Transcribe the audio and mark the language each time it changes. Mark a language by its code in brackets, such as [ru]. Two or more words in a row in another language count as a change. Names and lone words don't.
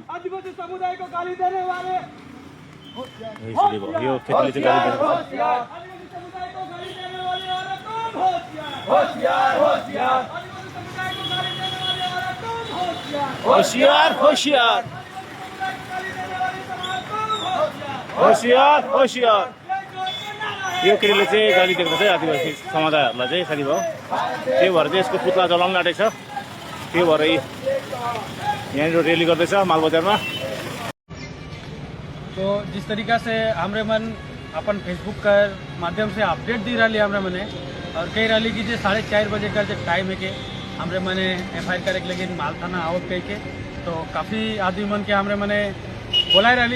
[hi] आदिवासी समुदाय को गाली देने वाले [ne] होशियार होशियार होशियार होशियार यो केटीले चाहिँ गाली दिएको छ आदिवासी समुदायहरूलाई चाहिँ साथीभाउ। त्यही भएर चाहिँ यसको पुतला जलाउन आँटेको छ। त्यही भएर यहाँनिर रेली गर्दैछ मालबजारमा। [sck] तो जिस तरीका से हमरे मन अपन फेसबुक के माध्यम से अपडेट दी रही हमरे मने और कही रही कि 4:30 बजे का जो टाइम है के हमरे मने एफआईआर करे लेकिन माल थाना आवत कह के तो काफ़ी आदमी मन के हमरे मने बोला रही।